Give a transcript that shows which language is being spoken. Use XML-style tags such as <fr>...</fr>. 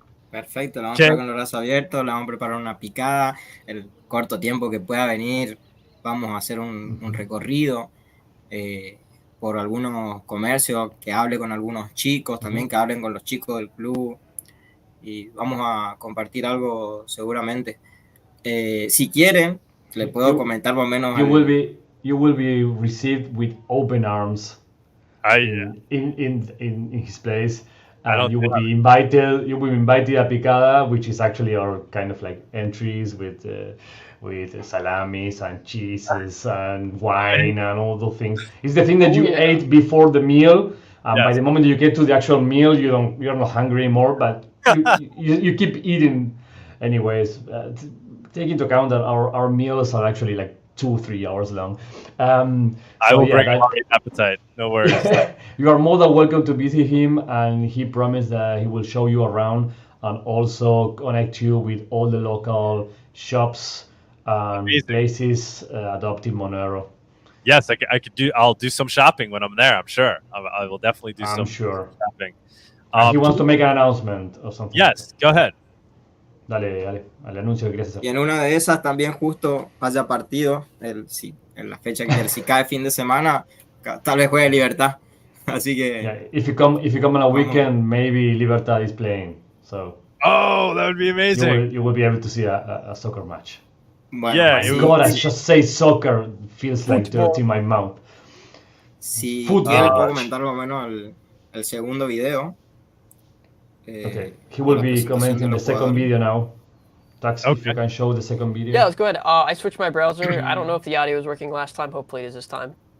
<es>Perfecto, la vamos a estar con los brazos abiertos, la vamos a preparar una picada, el corto tiempo que pueda venir, vamos a hacer un recorrido por algunos comercios, que hable con algunos chicos, también que hablen con los chicos del club, y vamos a compartir algo seguramente. Si quieren, le puedo comentar más o menos.</es> <en>You will be received with open arms in his place. And you will be invited. You will be invited a picada, which is actually our kind of like entries with salamis and cheeses and wine and all those things. It's the thing that you ate before the meal. By the moment you get to the actual meal, you're not hungry anymore, but you keep eating anyways. Take into account that our meals are actually like 2-3 hours long. I will bring a hungry appetite. No worries. You are more than welcome to visit him, and he promised that he will show you around and also connect you with all the local shops Amazing. places adopting Monero. Yes, I could do. I'll do some shopping when I'm there. I'm sure. I will definitely do I'm some sure. shopping. And he wants to make an announcement or something. Yes, go ahead.</en> <es>Dale, al anuncio que querías hacer. Y en una de esas también justo haya partido, en la fecha que si cae fin de semana, tal vez juegue Libertad. Así que...</es> <en>Yeah, if you come on a weekend, maybe Libertad is playing. So. Oh, that would be amazing. You will be able to see a soccer match.</en> <es>Bueno,</es> <en>yeah, God, I just say soccer feels like dirt in my mouth.</en> <es>Si quiere puedo comentar más o menos el segundo video.</es> <en>Okay, he will be commenting the second video now. Tax, if you can show the second video. Yeah, let's go ahead. I switched my browser. I don't know if the audio was working last time. Hopefully it is this time.</en>